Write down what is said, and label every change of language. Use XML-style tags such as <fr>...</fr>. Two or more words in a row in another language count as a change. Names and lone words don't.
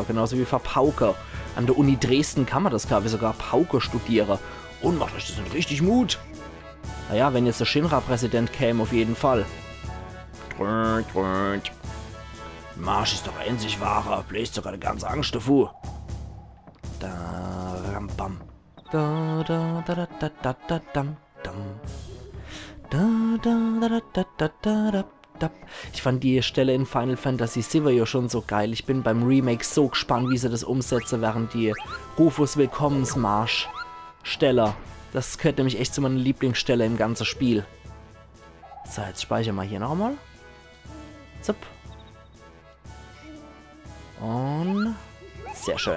<de>Genauso wie für Pauke. An der Uni Dresden kann man das, glaube ich, sogar Pauke studieren. Und macht euch das nicht richtig Mut. Naja, wenn jetzt der Shinra-Präsident käme, auf jeden Fall. Marsch ist doch endlich wahrer. Bläst sogar eine ganze Angst davor. Da, ram, bam. Da, da, da, da, da, da, da, dam, dam. Da, da, da, da, da, da, da, da. Ich fand die Stelle in Final Fantasy VII ja schon so geil. Ich bin beim Remake so gespannt, wie sie das umsetzen, während die Rufus Willkommensmarsch Stelle. Das gehört nämlich echt zu meiner Lieblingsstelle im ganzen Spiel. So, jetzt speichern wir hier nochmal. Zup. Und sehr schön.</de>